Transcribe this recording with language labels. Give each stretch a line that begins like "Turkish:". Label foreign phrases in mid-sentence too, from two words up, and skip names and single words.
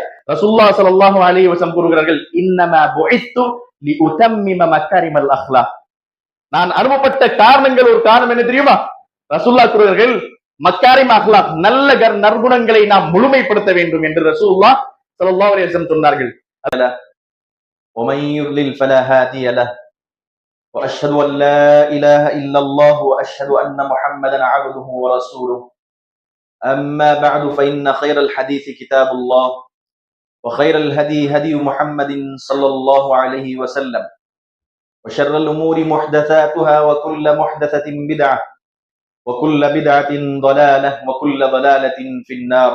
Tamil: ரசூலுல்லாஹ்
Arabic: صلى الله عليه وسلم
Tamil: கூறுகிறார்கள்,
Arabic: إنما بعثت لأتمم مكارم الأخلاق.
Tamil: நான் அனுப்பப்பட்ட காரணங்கள், ஒரு காரணம் என்ன தெரியுமா? ரசூலுல்லாஹ் கூறுகிறார்கள்,
Arabic: مكارم أخلاق,
Tamil: நல்ல நற்குணங்களை நாம் முழுமைப்படுத்த வேண்டும் என்று ரசூலுல்லாஹ்
Arabic: صلى الله عليه وسلم
Tamil: சொன்னார்கள்.
Arabic: ومن يضلل فلا هادي له واشهد ان لا اله الا الله واشهد ان محمدا عبده ورسوله اما بعد فان خير الحديث كتاب الله وخير الهدي هدي محمد صلى الله عليه وسلم وشر الامور محدثاتها وكل محدثة بدعة وكل بدعة ضلالة وكل ضلالة في النار.